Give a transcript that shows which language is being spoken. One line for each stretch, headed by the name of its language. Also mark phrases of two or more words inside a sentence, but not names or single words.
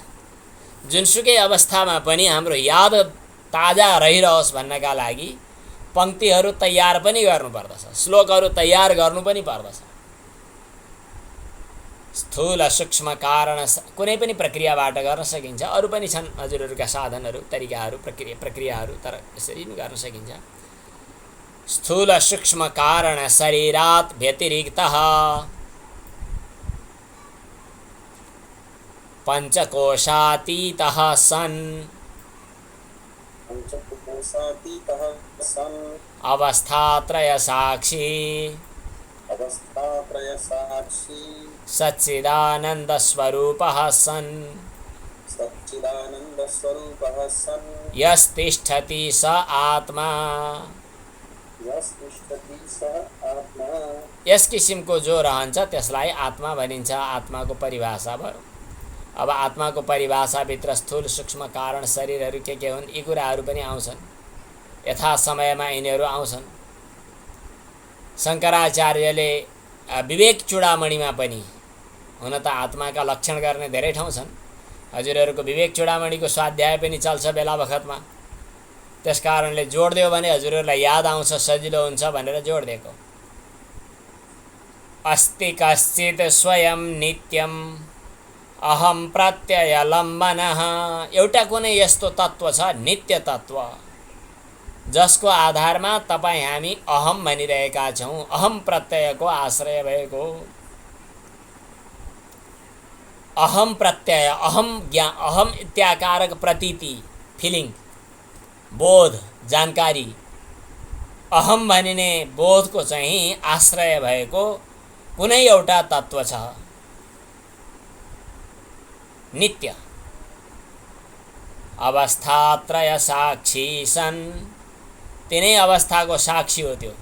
Nepali: जुनसुकै अवस्थामा पनि हाम्रो याद ताजा रहिरहोस् भन्नका लागि पंक्तिहरू तयार पनि गर्नुपर्दछ, श्लोकहरू तयार गर्नु पनि पर्दछ। स्थूल सूक्ष्म कारण कुनै पनि प्रक्रियाबाट गर्न सकिन्छ। अरू पनि छन् हजुरहरूका साधनहरू, तरिकाहरू, प्रक्रियाहरू, तर यसरी पनि गर्न सकिन्छ।
Sanskrit: स्थूल सूक्ष्म कारण शरीरात् व्यतिरिक्तः पंचकोशातीतः सन् अवस्थात्रय साक्षी सच्चिदानंद स्वरूपः सन् यस्तिष्ठति स आत्मा।
Nepali: यस किसिमको जो रहन्छ त्यसलाई आत्मा भनिन्छ। आत्माको परिभाषा भयो। अब आत्माको परिभाषाभित्र स्थूल सूक्ष्म कारण शरीरहरू के हुन् यी कुराहरू पनि आउँछन्। यथा समयमा यिनीहरू आउँछन्। शङ्कराचार्यले विवेक चूडामणिमा पनि हुन त आत्माका लक्षण गर्ने धेरै ठाउँ छन्। हजुरहरूको विवेक चूडामणिको स्वाध्याय पनि चल्छ बेला बखतमा। त्यस कारणले जोडिदियो भने हजुरहरूलाई याद आउँछ, सजिलो हुन्छ भनेर जोडिदिएको।
Sanskrit: अस्ति कश्चित् स्वयं नित्यम अहम प्रत्यय लम्बनः।
Nepali: एउटा कुनै यस्तो तत्त्व छ, नित्य तत्त्व, जसको आधारमा तपाईँ हामी अहम भनिरहेका छौँ। अहम प्रत्ययको आश्रय भएको अहम प्रत्यय,
Sanskrit: अहम इत्याकारक प्रतीति,
Nepali: फिलिङ, बोध, जानकारी। अहम भनिने बोधको चाहिँ आश्रय भएको कुनै एउटा तत्त्व छ, नित्य।
Sanskrit: अवस्थात्रय साक्षी सन्,
Nepali: तिनै अवस्थाको साक्षी हो त्यो।